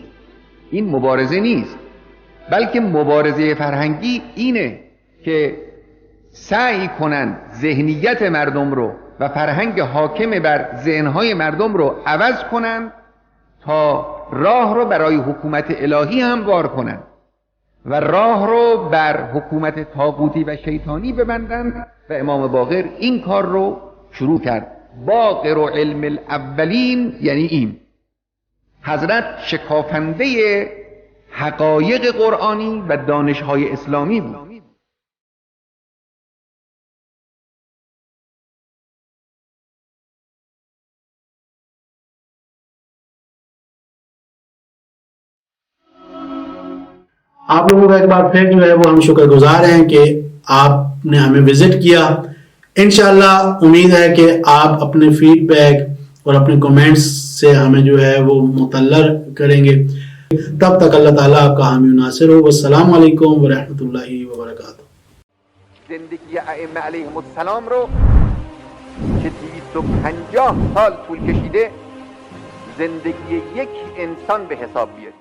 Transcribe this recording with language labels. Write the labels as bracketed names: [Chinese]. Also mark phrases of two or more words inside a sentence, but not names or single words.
[Persian] این مبارزه نیست، بلکه مبارزه فرهنگی اینه که سعی کنند ذهنیت مردم رو و فرهنگ حاکم بر ذهنهای مردم رو عوض کنند تا راه رو برای حکومت الهی هموار کنند و راه رو بر حکومت طاغوتی و شیطانی ببندند. و امام باقر این کار رو شروع کرد. باقر و [Arabic] علم الاولین [Persian] یعنی این. حضرت شکافنده حقایق قرآنی و دانش‌های اسلامی بود. [Urdu] آپ لوگوں کا ایک بار پھر جو ہے وہ ہم شکرگزار ہیں کہ آپ نے ہمیں وزٹ کیا. ان شاء اللہ امید ہے کہ آپ اپنے فیڈبیک اور اپنے کمنٹس سے ہمیں جو ہے وہ متلر کریں گے. تب تک اللہ تعالیٰ آپ کا حامی ناصر ہو. [Arabic] والسلام عليكم ورحمة الله وبركاته. [Persian] زندگی ائمه علیهم السلام رو که 250 سال طول کشیده زندگی یک انسان به حساب بیارید.